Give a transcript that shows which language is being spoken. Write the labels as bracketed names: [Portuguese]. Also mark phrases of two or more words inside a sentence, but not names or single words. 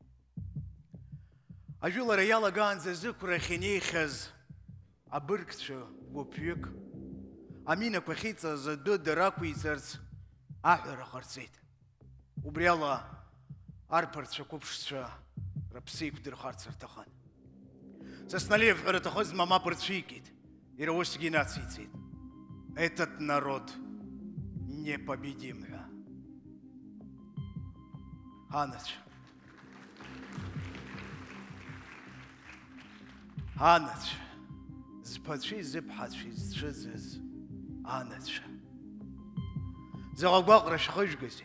[Abkhazian] Ажәылара иалагаанӡа зықәрахь инеихьаз абыргцәа гәыԥҩык, аминақәа ахьиҵаз адәы дарақәиҵарц аҳәара ҟарҵеит. Убри ала арԥарцәа қәыԥшцәа рыԥсы еиқәдырхарц рҭахын. Сасналиев ҳәа рҭахызма мап рцәикит, иара усгьы инациҵеит. [Russian] Этот народ непобедим. [Abkhazian] Анацәа. Анацәа. Зԥацәеи зыԥҳацәеи зцәыӡыз анацәа. Заҟа гәаҟра шәхыжәгазеи.